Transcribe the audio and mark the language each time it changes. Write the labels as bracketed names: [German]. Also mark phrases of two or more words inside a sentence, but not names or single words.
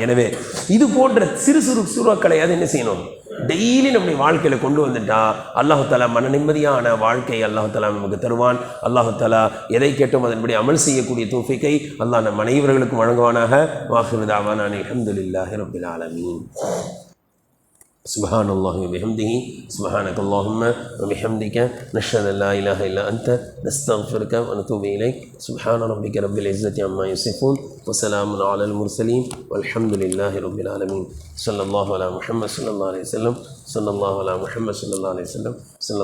[Tamil] எனவே இது போன்ற சிறு சூறாக்களை அது என்ன செய்யணும், டெய்லி நம்முடைய வாழ்க்கையில் கொண்டு வந்துட்டா அல்லாஹ் தஆலா மன நிம்மதியான வாழ்க்கையை அல்லாஹ் தஆலா நமக்கு தருவான். அல்லாஹ் தஆலா எதை கேட்டோம் அதன்படி அமல் செய்யக்கூடிய தௌஃபீக்கை அல்லாஹ் நம் அனைவர்களுக்கும் வழங்குவானாக. [Arabic] وآخر دعوانا الحمد لله رب العالمين. سبحان الله وبحمده سبحانك اللهم وبحمدك نشهد أن لا إله إلا أنت نستغفرك ونتوب إليك. سبحان ربك رب العزة عما يصفون وسلام على المرسلين والحمد لله رب العالمين. صلى الله على محمد صلى الله عليه وسلم. صلى الله على محمد صلى الله عليه وسلم.